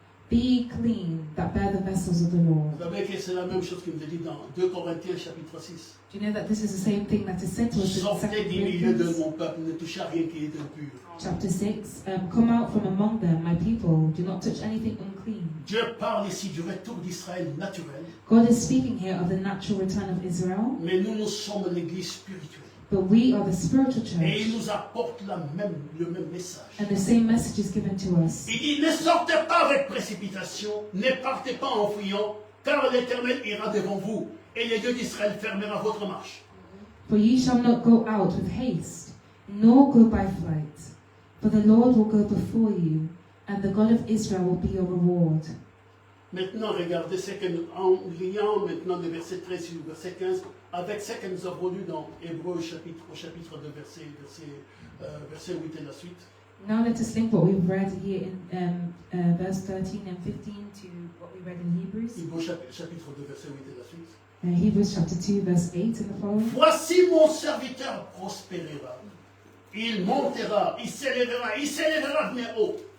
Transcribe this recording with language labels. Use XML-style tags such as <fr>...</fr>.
<en>Be ye clean that bear the vessels of the Lord.</en> <fr>Vous savez que c'est la même chose qu'il nous est dit dans 2 Corinthiens chapitre 6.</fr> <en>Do you know that this is the same thing that is said to us in 2</en> <fr>Sortez du milieu de</fr> <en>Corinthians</en> <fr>mon peuple, ne touchez à rien qui est impur.</fr> <en>chapter 6? Come out from among them, my people. Do not touch anything unclean.</en> <fr>Dieu parle ici du retour d'Israël naturel,</fr> <en>God is speaking here of the natural return of Israel,</en> <fr>mais nous sommes l'église spirituelle.</fr> <en>but we are the spiritual</en> <fr>Et il</fr> <en>church,</en> <fr>nous apporte le même message.</fr> <en>and the same message is given to us.</en> <fr>Il dit, ne sortez pas avec précipitation, ne partez pas en fuyant, car l'Éternel ira devant vous, et le Dieu d'Israël fermera votre marche.</fr> <en>For ye shall not go out with haste, nor go by flight. For the Lord will go before you, and the God of Israel will be your reward.</en> <fr>Maintenant, regardez ce que nous, en liant maintenant le verset 13 et le verset 15, avec ce que nous avons lu dans Hébreux au chapitre 2, verset 8 et la suite.</fr> <en>Now let us link what we've read here in verse 13 and 15 to what we read in Hebrews.</en> <fr>Hébreux chapitre 2, verset 8 et la suite.</fr> <en>Hebrews chapter 2 verse 8 and the following.</en> <fr>Voici mon serviteur prospérera. Il montera, il s'élèvera bien haut.</fr>